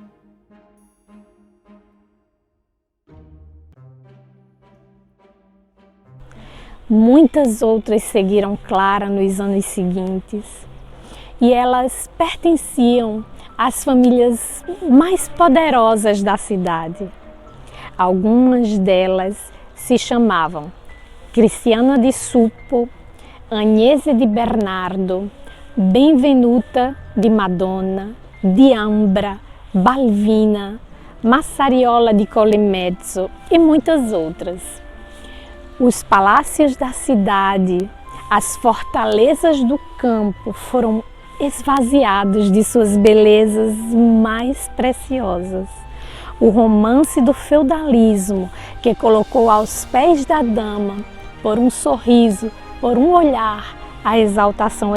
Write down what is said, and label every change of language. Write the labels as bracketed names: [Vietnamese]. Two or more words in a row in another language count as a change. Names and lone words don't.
[Portuguese] muitas outras seguiram Clara nos anos seguintes, e elas pertenciam às famílias mais poderosas da cidade. Algumas delas se chamavam Cristiana di Suppo, Agnese di Bernardo, Benvenuta di Madonna, di Ambra, Balvina, Massariola di Collemezzo e muitas outras. Os palácios da cidade, as fortalezas do campo foram esvaziados de suas belezas mais preciosas. O romance do feudalismo, que colocou aos pés da dama, por um sorriso, por um olhar, a exaltação